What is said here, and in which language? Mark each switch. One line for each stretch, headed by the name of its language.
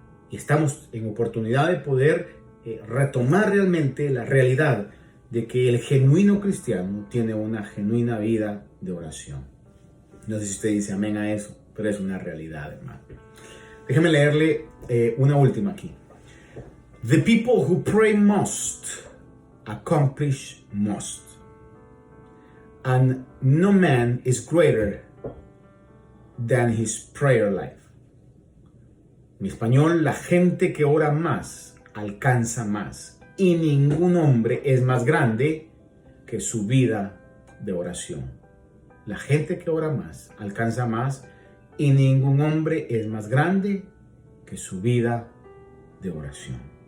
Spanish: Y estamos en oportunidad de poder retomar realmente la realidad de que el genuino cristiano tiene una genuina vida de oración. No sé si usted dice amén a eso, pero es una realidad, hermano. Déjeme leerle una última aquí.
English: The people who pray must accomplish most. And no man is greater than his prayer life.
Spanish: En español, la gente que ora más alcanza más, y ningún hombre es más grande que su vida de oración. La gente que ora más alcanza más, y ningún hombre es más grande que su vida de oración.